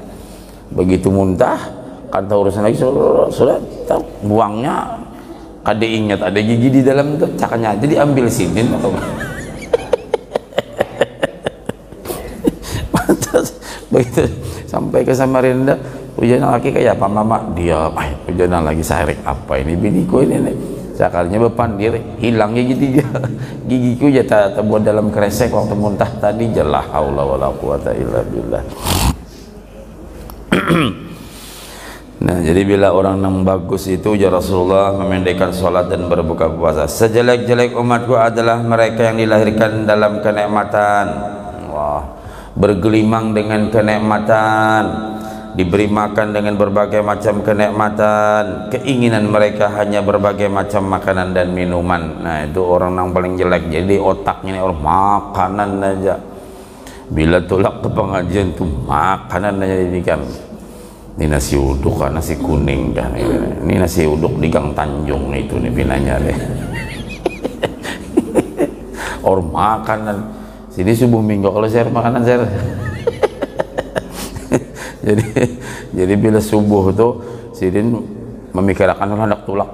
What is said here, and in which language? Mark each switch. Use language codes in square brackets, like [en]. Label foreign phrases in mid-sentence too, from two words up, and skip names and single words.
[bjn] Begitu muntah kan tahu urusan lagi sudah buangnya kada ingat ada gigi di dalam itu, cakanya aja diambil sini atau begitu sampai ke Samarinda, hujan lagi kayak apa mama dia, hujan lagi sarik apa ini biniku ini nih. Sekalinya bepandir hilangnya gigiku ya tak buat dalam kresek waktu muntah tadi. [ar] لا حول ولا قوة إلا بالله. Nah, jadi bila orang yang bagus itu ya Rasulullah memendekkan sholat dan berbuka puasa. [id] Sejelek-jelek umatku adalah mereka yang dilahirkan dalam kenikmatan. Wah, bergelimang dengan kenikmatan, diberi makan dengan berbagai macam kenikmatan. Keinginan mereka hanya berbagai macam makanan dan minuman. [bjn] Nah, itu orang yang paling jelek. Jadi otaknya ini orang makanan aja. Bila tolak ke pengajian tuh makanan aja demikian. Ini nasi uduk kan, nasi kuning kan. Ini nasi uduk di Gang Tanjung itu nih pinanya deh. Orang makanan. Sini subuh minggu kalau share makanan share. jadi bila subuh tuh Sidin memikirkan hendak tulak.